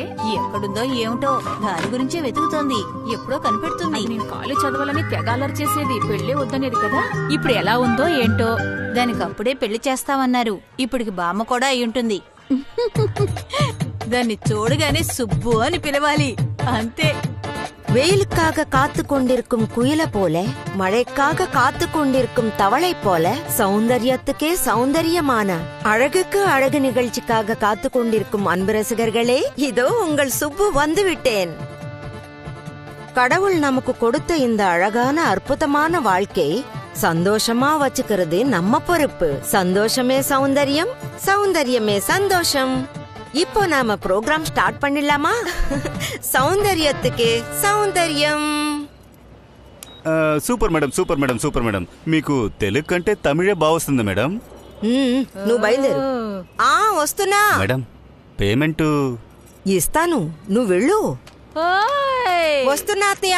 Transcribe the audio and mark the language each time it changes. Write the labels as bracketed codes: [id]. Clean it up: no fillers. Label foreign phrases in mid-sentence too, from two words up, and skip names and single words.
[te] ఎక్కడుందో ఏమిటో దాని గురించే వెతుకుతోంది. ఎప్పుడో కనిపెడుతుంది. నేను కాలేజ్ చదవాలని తెగాలర్ చేసేది, పెళ్లి వద్దనేది కదా. ఇప్పుడు ఎలా ఉందో ఏంటో. దానికి అప్పుడే పెళ్లి చేస్తామన్నారు. ఇప్పటికి బామ్మ కూడా అయి ఉంటుంది. దాన్ని చూడగానే సుబ్బు అని పిలవాలి, అంతే. [ta] வெயிலுக்காக காத்து கொண்டிருக்கும் குயில போல, மழைக்காக காத்து கொண்டிருக்கும் தவளை போல, சௌந்தரியத்துக்கே சௌந்தரியமான அழகுக்கு அழகு நிகழ்ச்சிக்காக காத்து கொண்டிருக்கும் அன்பு ரசிகர்களே, இதோ உங்கள் சுப்பு வந்து விட்டேன். கடவுள் நமக்கு கொடுத்த இந்த அழகான அற்புதமான வாழ்க்கை சந்தோஷமா வச்சுக்கிறது நம்ம பொறுப்பு. சந்தோஷமே சௌந்தரியம், சௌந்தரியமே சந்தோஷம். இப்போ நாம [en] program start [ta] பண்ணிடலாமா? சௌந்தரியத்துக்கு சௌந்தரியம். [en] super madam, super madam, super madam. [te] మీకు తెలుగు కంటే తమిళే బాగొస్తుంది మేడం. నువ్వు బయలుదేరు. వస్తున్నా మేడం. పేమెంట్ ఇస్తాను, నువ్వు వెళ్ళు. వస్తున్నా అత్తయ్య.